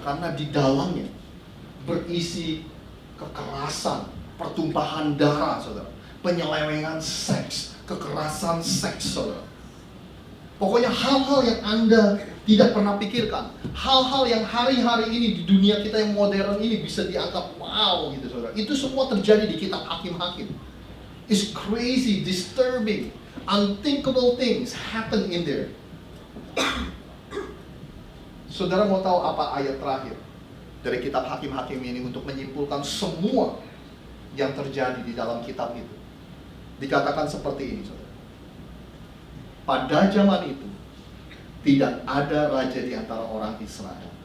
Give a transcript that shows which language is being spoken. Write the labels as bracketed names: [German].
[Indonesian] Karena di dalamnya berisi kekerasan, pertumpahan darah, saudara, penyelewengan seks, kekerasan seks, saudara. Pokoknya hal-hal yang Anda tidak pernah pikirkan, hal-hal yang hari-hari ini di dunia kita yang modern ini bisa dianggap wow gitu, saudara. Itu semua terjadi di kitab Hakim-Hakim. [English] It's crazy, disturbing, unthinkable things happen in there. [Indonesian] Saudara mau tahu apa ayat terakhir dari kitab Hakim-Hakim ini untuk menyimpulkan semua yang terjadi di dalam kitab itu? Dikatakan seperti ini, saudara. Pada zaman itu tidak ada raja di antara orang Israel.